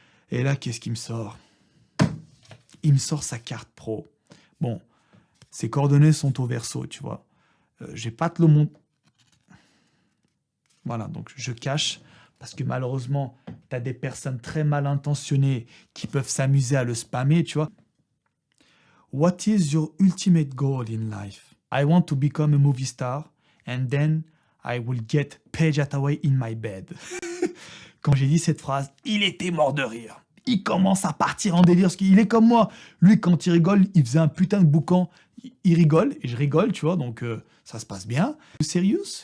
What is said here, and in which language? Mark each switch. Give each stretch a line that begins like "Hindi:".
French: Et là, qu'est-ce qu'il me sort? Il me sort sa carte pro. Bon, ses coordonnées sont au verso, tu vois. J'ai pas te le montrer. Voilà, donc je cache, parce que malheureusement, tu as des personnes très mal intentionnées qui peuvent s'amuser à le spammer, tu vois.
English: What is your ultimate goal in life? I want to become a movie star, and then I will get Paige Hathaway in my bed.
French: Quand j'ai dit cette phrase, il était mort de rire. Il commence à partir en délire, parce qu'il est comme moi. Lui, quand il rigole, il faisait un putain de boucan. Il rigole, et je rigole, tu vois, donc ça se passe bien.
English: Serious?